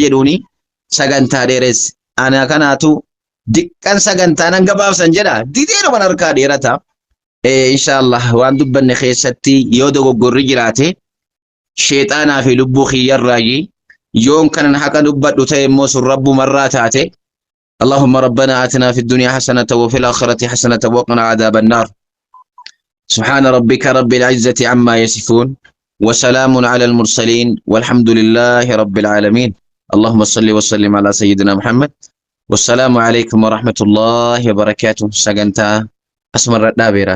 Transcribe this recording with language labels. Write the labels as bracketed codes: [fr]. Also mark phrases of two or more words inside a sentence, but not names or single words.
[om] jedhuuni sagantaa dheeres ana kanaatu diqqan sagantaa nan gabaabsan jedha dideedhuma harkaa dheerata inshaallah waan dubbanne keessatti yoo dogoggorri jiraate sheexaanaa fi lubbuu kiyyarraayi yoon kanan haqa dubbadhu ta'e immoo sun rabbumarraa taate [ar] اللهم ربنا آتنا في الدنيا حسنة وفي الآخرة حسنة وقنا عذاب النار سبحان ربك رب العزة عما يصفون وسلام على المرسلين والحمد لله رب العالمين اللهم صل وسلم على سيدنا محمد والسلام عليكم ورحمة الله وبركاته سجنتا أسمر الدابرة